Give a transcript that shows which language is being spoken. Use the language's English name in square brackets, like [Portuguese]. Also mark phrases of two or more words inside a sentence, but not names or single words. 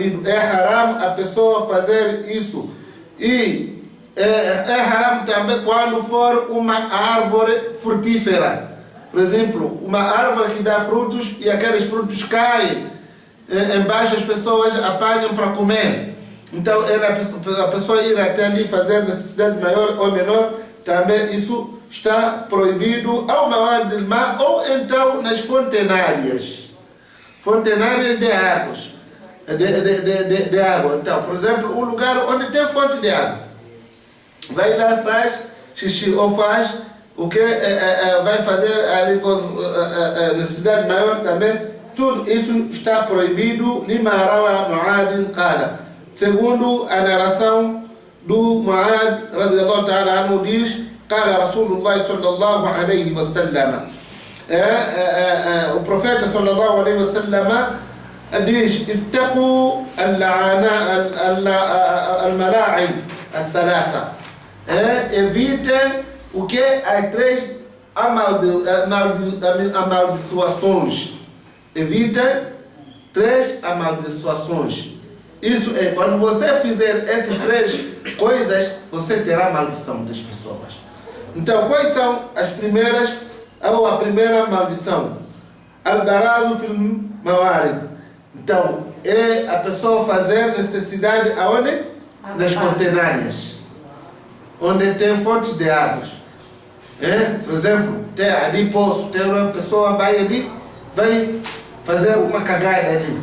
[Portuguese] É haram a pessoa fazer isso. E é haram também quando for uma árvore frutífera. Por exemplo, uma árvore que dá frutos e aqueles frutos caem embaixo, as pessoas apanham para comer. Então a pessoa ir até ali fazer necessidade maior ou menor, também isso está proibido ao [Arabic] موارد الماء, [Portuguese] ou então nas fontenárias de águas. De água. Então, por exemplo, um lugar onde tem fonte de água, vai lá, faz xixi ou faz o que vai fazer ali com necessidade maior também, tudo isso está proibido. [Arabic] لما روى معاذ قال, [Portuguese] segundo a narração do Mu'adh [Arabic] رضي الله تعالى عنه, [Portuguese] diz: [Arabic] قال رسول الله صلى الله عليه وسلم, [Portuguese] o profeta [Arabic] صلى الله عليه وسلم [Portuguese] diz: [Arabic] اتقوا الملاعن الثلاثة, [Portuguese] evite o que? As três amaldiçoações. Evite três amaldiçoações. Isso é, quando você fizer essas três coisas, você terá maldição das pessoas. Então, quais são as primeiras, ou a primeira maldição? [Arabic] البراز في الموارد. [Portuguese] Então, é a pessoa fazer necessidade aonde? Nas fontenárias, onde tem fontes de águas. Por exemplo, tem ali poço, tem uma pessoa vai ali, vai fazer uma cagada ali.